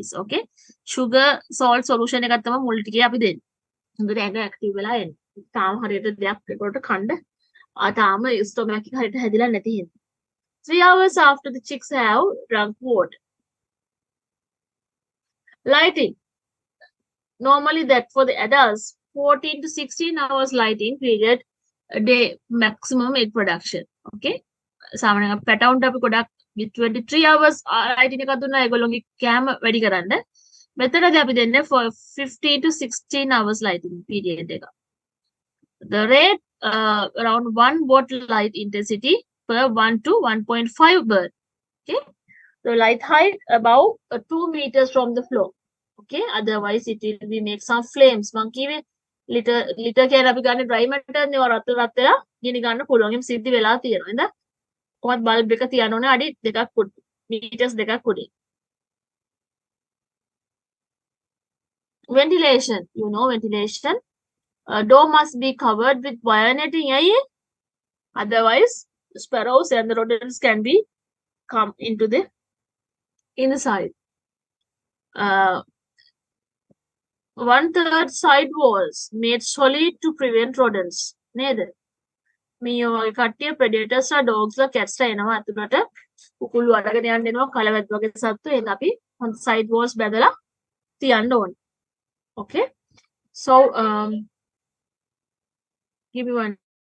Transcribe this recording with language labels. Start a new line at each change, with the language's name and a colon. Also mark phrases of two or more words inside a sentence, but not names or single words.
English: Okay? Sugar salt solution
Sinhala: එකක් තමයි මුල් ටිකේ අපි දෙන්නේ. හොඳට ඇඟ ඇක්ටිව් වෙලා එන්න. තාම හරියට දෙයක් ඒකට කන්න තාම ස්ටොමක් එක හරියට හැදිලා නැති හින්දා.
English: 3 hours after the chicks have drunk water. Lighting. Normally that for the adults, 14 to 16 hours lighting period a day maximum egg production.
Sinhala: Okay? සාමාන්‍යයෙන් පැටවුන්ට අපි ගොඩක්
English: 23 hours lighting
Sinhala: එකක් දුන්නා ඒගොල්ලෝගේ කැම වැඩි කරන්න. මෙතනදී අපි දෙන්නේ
English: for 15 to 16 hours lighting period
Sinhala: එක.
English: The rate around 1 watt light intensity per 1 to 1.5 bird. Okay? The light height about 2 meters from the floor. Okay? Otherwise it will be make some flames.
Sinhala: මං කිව්වේ liter කියන අපි ගන්න
English: dry matter
Sinhala: නේ රත් වෙලා ගිනි ගන්න පුළුවන්. එම් සිද්ධි වෙලා තියෙනවා. නේද? කොහොමද බල්බ් එක තියන්න ඕනේ අඩි 2ක් උඩ. meters 2ක් උඩින්.
English: Ventilation. You know ventilation. Door must be covered with wire netting. Otherwise, sparrows and the rodents can be come into the inside. 1/3 side walls made solid to prevent rodents.
Sinhala: නේද? මේ වගේ කට්ටිය predators ලා dogs ලා cats ලා එනවා අතුලට කුකුළු අරගෙන යන්න එනවා කලවැද්ද වගේ සත්තු එන අපි හොඳ
English: side walls
Sinhala: බැදලා තියන්න ඕනේ.
English: Okay? So give me one